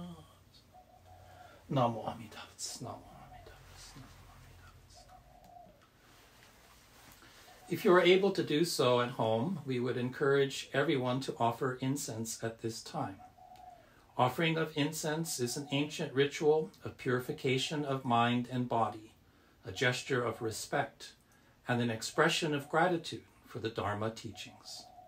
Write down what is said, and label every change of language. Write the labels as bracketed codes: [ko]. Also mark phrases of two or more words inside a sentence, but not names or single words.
[ja] Namo Amida Vits, Namo Amida Vits, Namo Amida Vits. [en] If you are able to do so at home, we would encourage everyone to offer incense at this time. Offering of incense is an ancient ritual of purification of mind and body, a gesture of respect, and an expression of gratitude for the Dharma teachings.